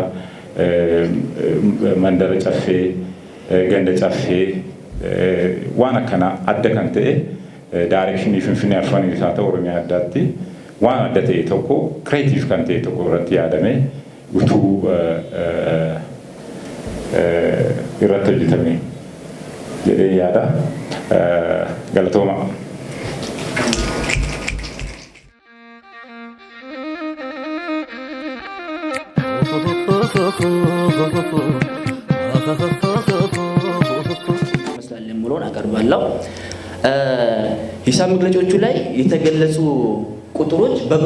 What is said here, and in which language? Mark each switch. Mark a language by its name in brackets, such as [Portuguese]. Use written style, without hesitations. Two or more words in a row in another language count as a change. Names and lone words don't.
[Oromo] Mandara caffee, ganda caffee waan akkana adda kan ta'e directionii Finfinnee Afaan isaa ta'u Oromiyaa addaatti waan adda ta'e tokko creative kan ta'e tokko irratti yaadame utuu irratti hojjetame jedhee yaada. Galatooma. [Amharic] መስላል ሙሉን አቀርባለሁ። ሂሳብ መግለጫዎቹ ላይ የተገለጹ ቁጥሮች በብር